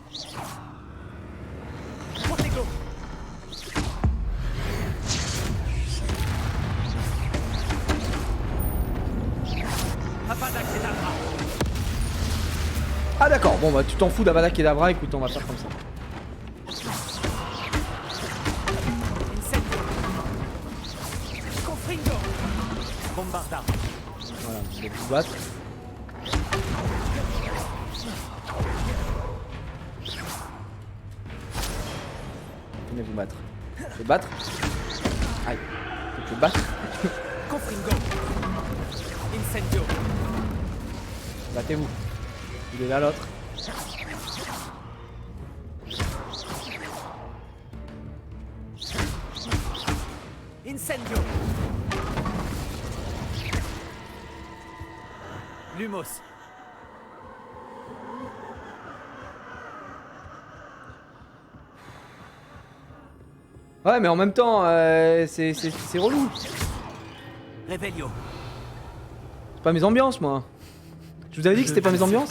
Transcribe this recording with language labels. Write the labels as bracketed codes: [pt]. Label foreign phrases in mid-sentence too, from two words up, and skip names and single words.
[fr] Protego. Avada Kedavra. Ah d'accord, bon bah tu t'en fous d'Avada Kedavra, écoute on va faire comme ça. Incendio. Confringo. Bombarda. Voilà, je vais vous battre. Venez vous battre. Je vais battre. Aïe. Je vais battre. Confringo. Incendio. Battez-vous. Il est là l'autre. Incendio. Lumos. Ouais mais en même temps c'est relou. Revelio. C'est pas mes ambiances moi. Je vous avais dit que c'était pas mes ambiances.